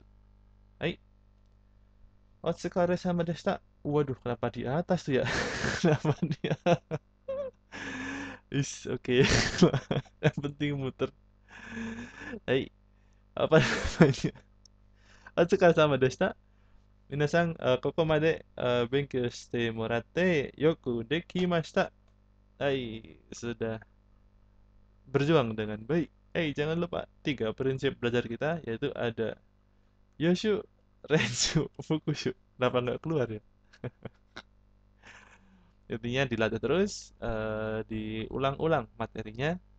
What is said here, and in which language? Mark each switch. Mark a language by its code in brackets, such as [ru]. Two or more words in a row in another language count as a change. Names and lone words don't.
[ja] はい、お疲れ様です. [id] Waduh, kenapa di atas tuh ya? Kenapa dia? Oke. Yang penting muter. Hai, apa namanya? [ja] お疲れ様です。皆さん、ここまで勉強してもらってよくできました. [id] Hai, sudah berjuang dengan baik. Jangan lupa 3 prinsip belajar kita, yaitu ada [ja] 予習、練習、復習. [id] Kenapa nggak keluar ya? Intinya dilatih terus, diulang-ulang materinya.